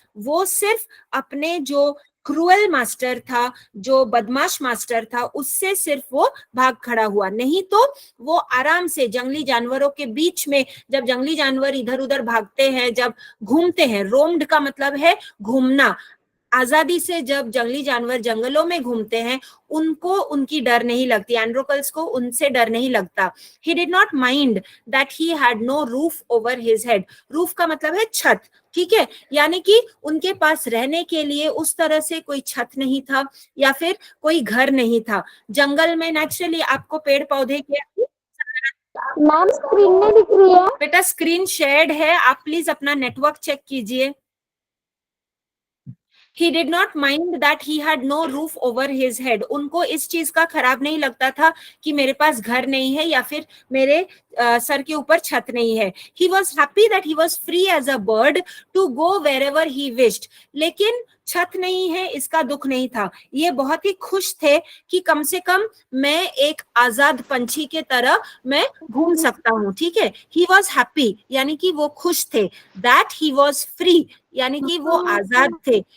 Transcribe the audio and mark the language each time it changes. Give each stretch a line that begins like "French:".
Hindi: वो सिर्फ अपने जो क्रूअल मास्टर था, जो बदमाश मास्टर था, उससे सिर्फ वो भाग खड़ा हुआ, नहीं तो वो आराम से जंगली जानवरों के बीच में, जब जंगली जानवर इधर उधर भागते हैं, जब घूमते हैं, रोम्ड का मतलब है घूमना, आजादी से जब जंगली जानवर जंगलों में घूमते हैं उनको उनकी डर नहीं लगती, एंड्रोकल्स को उनसे डर नहीं लगता।
English: He did not mind that he had no roof over his head.
Hindi: Roof का मतलब है छत, ठीक है, यानी कि उनके पास रहने के लिए उस तरह से कोई छत नहीं था या फिर कोई घर नहीं था। जंगल में नेचुरली आपको पेड़ पौधे के, मैम स्क्रीन में दिख रही है। बेटा स्क्रीन शेयर्ड है, आप प्लीज अपना नेटवर्क चेक कीजिए।
English: He did not mind that he had no roof over his head.
Hindi: उनको इस चीज का खराब नहीं लगता था कि मेरे पास घर नहीं है या फिर मेरे सर के ऊपर छत नहीं है.
English: He was happy that he was free as a bird to go wherever he wished.
Hindi: लेकिन छत नहीं है इसका दुख नहीं था. ये बहुत ही खुश थे कि कम से कम मैं एक आजाद पंछी के तरह मैं घूम सकता हूँ. ठीक है.
English: He was happy
Hindi: यानी कि वो खुश थे.
English: That he was free
Hindi: यानी कि वो आजाद थे.